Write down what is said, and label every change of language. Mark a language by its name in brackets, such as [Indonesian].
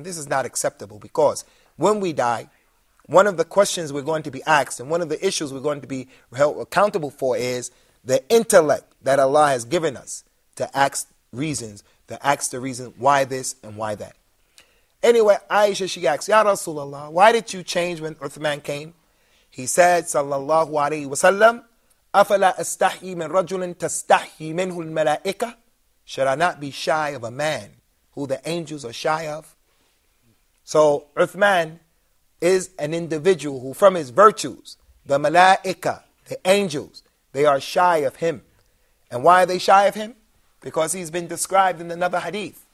[English] And this is not acceptable, because when we die, one of the questions we're going to be asked and one of the issues we're going to be held accountable for is the intellect that Allah has given us to ask the reason why this and why that. Anyway, Aisha, she asked, Ya Rasulullah, why did you change when Uthman came? He said, sallallahu alayhi wa sallam, [Arabic] أَفَلَا أَسْتَحْيِي مِنْ رَجُلٍ تَسْتَحْيِي مِنْهُ الْمَلَائِكَةِ? [English] Should I not be shy of a man who the angels are shy of? So Uthman is an individual who, from his virtues, the malaika, the angels, they are shy of him. And why are they shy of him? Because he's been described in another hadith.